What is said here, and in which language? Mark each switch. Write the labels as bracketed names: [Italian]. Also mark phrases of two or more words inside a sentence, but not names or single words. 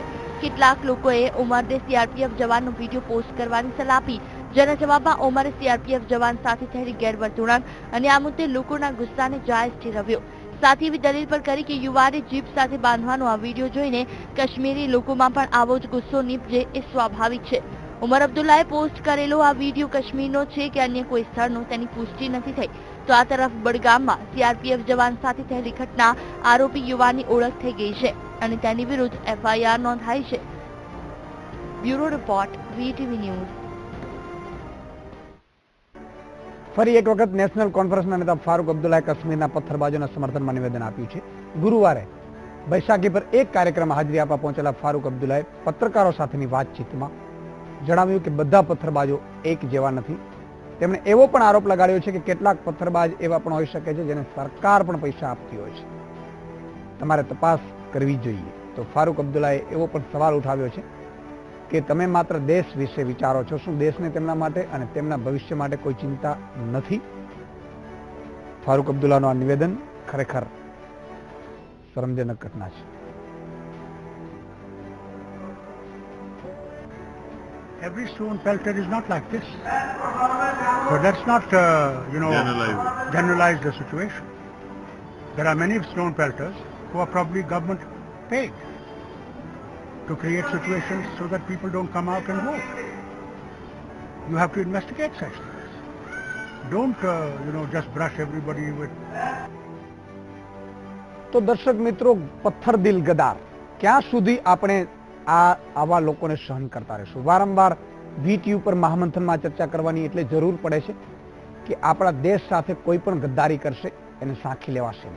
[Gujarati] કેટલાક લોકોએ ઓમરને સીઆરપીએફ જવાનનો વિડીયો પોસ્ટ કરવાની સલાહ આપી, જેના જવાબમાં ઓમરે સીઆરપીએફ જવાન સાથે થયેલી ગેરવર્તણૂક અને આ મુદ્દે લોકોના ગુસ્સાને જાયઝ ઠેરવ્યો। સાથ હી દલીલ પર કરી કે યુવાને જીપ સાથ બાંધવાનો આ વીડિયો જોઈને કાશ્મીરી લોકોમાં પણ આવો જ ગુસ્સો નિપજે એ સ્વાભાવિક છે। ઉમર અબ્દુલ્લાએ પોસ્ટ કરેલો આ વીડિયો કાશ્મીરનો છે કે અન્ય કોઈ સ્થળનો તેની પુષ્ટિ નથી થઈ। તો આ તરફ બડગામમાં સીઆરપીએફ જવાન સાથે થયેલી ઘટના આરોપી યુવાની ઓળખ થઈ ગઈ છે અને તેની વિરુદ્ધ એફઆઈઆર નોંધાઈ છે। [English] Bureau Report VTV News. [Gujarati] ફરી એક વખત નેશનલ કોન્ફરન્સના નેતા ફારૂક અબ્દુલ્લાએ કાશ્મીરના પથ્થરબાજોના સમર્થનમાં નિવેદન આપ્યું છે. ગુરુવારે બૈશાખી પર એક કાર્યક્રમમાં હાજરી આપવા પહોંચેલા ફારૂક અબ્દુલ્લાએ પત્રકારો સાથેની વાતચીતમાં જણાવ્યું કે બધા પથ્થરબાજો એક જેવા નથી. તેમણે એવો પણ આરોપ લગાડ્યો છે કે કેટલાક પથ્થરબાજ એવા પણ હોઈ શકે છે જેને સરકાર પણ પૈસા આપતી હોય છે. તમારે તપાસ કરવી જોઈએ. તો ફારૂક અબ્દુલ્લાએ એવો પણ સવાલ ઉઠાવ્યો છે કે તમે માત્ર દેશ વિશે વિચારો છો, શું દેશને તેમના માટે અને તેમના ભવિષ્ય માટે કોઈ ચિંતા નથી? ફારૂક અબ્દુલ્લાનું આ નિવેદન ખરેખર શરમજનક ઘટના છે. [English] Every stone pelter is not like this. But let's not, generalize the situation. There are many stone pelters who are probably government paid to create situations so that people don't come out and vote. You have to investigate such things. Don't, just brush everybody with... [Gujarati] તો દર્શક મિત્રો, પથ્થર દિલ ગદાર ક્યાં સુધી આપણે આવા લોકોને સહન કરતા રહીશું? વારંવાર VTU પર મહામંથનમાં ચર્ચા કરવાની એટલે જરૂર પડે છે કે આપણા દેશ સાથે કોઈ પણ ગદ્દારી કરશે એને સાંખી લેવાશે નહીં.